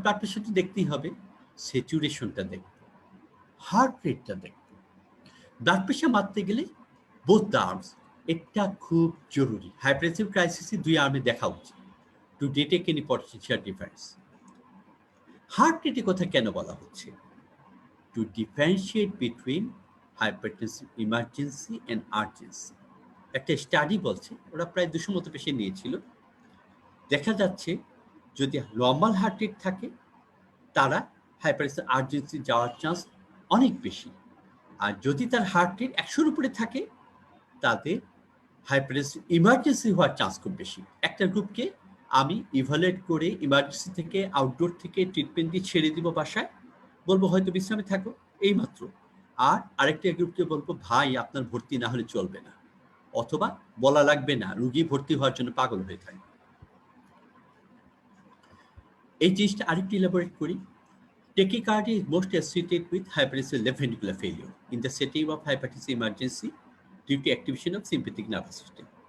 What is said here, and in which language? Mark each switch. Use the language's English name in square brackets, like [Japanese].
[Bangla] Blood pressure তো দেখতেই হবে, স্যাচুরেশনটা দেখবো, হার্ট রেটটা দেখবো। ব্লাড প্রেশার মাপতে গেলে [English] both the arms, [Bangla] এটা খুব জরুরি। হাইপারটেনসিভ ক্রাইসিসে 2 আর্মে দেখা উচিত [English] To detect any potential difference. [Bangla] Heart রেটের কথা কেন বলা হচ্ছে? [English] to differentiate between hypertensive emergency and urgency. [Bangla] একটা স্টাডি বলছে, ওরা প্রায় 200 মতো পেশেন্ট নিয়েছিল। দেখা যাচ্ছে যদি নরমাল হার্ট রেট থাকে তারা হাইপারটেনশন আর্জেন্সি যাওয়ার চান্স অনেক বেশি, আর যদি তার হার্ট রেট 100-র উপরে থাকে তাদের হাইপারটেনশন ইমার্জেন্সি হওয়ার চান্স খুব বেশি। একটা গ্রুপকে আমি ইভালুয়েট করে ইমার্জেন্সি থেকে আউটডোর থেকে ট্রিটমেন্ট দিয়ে ছেড়ে দিব বাসায়, বলবো হয়তো বিশ্রামে থাকো এইমাত্র। আর আরেকটা গ্রুপকে বলবো ভাই আপনার ভর্তি না হলে চলবে না, অথবা বলা লাগবে না, রুগী ভর্তি হওয়ার জন্য পাগল হয়ে থাকে। এই জিনিসটা আরেকটু ইলাবোরেট করি। [English] Tachycardia is most associated with hypertensive left ventricular failure in the setting of hypertensive emergency due to activation of sympathetic nervous system.